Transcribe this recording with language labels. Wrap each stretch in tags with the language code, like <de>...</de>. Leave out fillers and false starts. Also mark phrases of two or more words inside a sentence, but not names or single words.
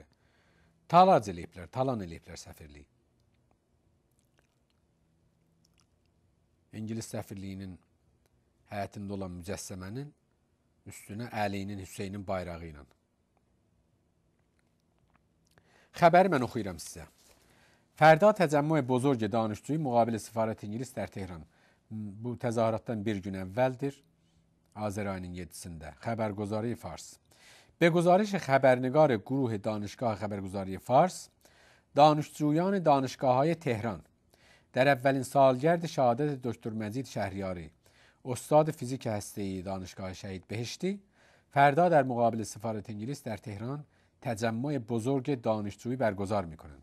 <az>Talac eləyiblər, talan eləyiblər səfirliyi. İngilis səfirliyinin həyətində olan mücəssəmənin üstünə Əlinin, Hüseynin bayrağı ilə. Xəbəri mən oxuyuram sizə.</az> <fa>فردا تجمع بزرگ دانشجویی مقابل سفارت انگلیس در تهران.</fa> <az>Bu təzahüratdan bir gün əvvəldir, Azər ayının 7-sində. Xəbərgüzarı Fars.</az> <fa>به گزارش خبرنگار گروه دانشگاه خبرگزاری فارس، دانشجویان دانشگاه‌های تهران در اولین سالگرد شهادت دکتر مجید شهریاری، استاد فیزیک هسته‌ای دانشگاه شهید بهشتی، فردا در مقابل سفارت انگلیس در تهران تجمع بزرگ دانشجویی برگزار می‌کنند.</fa>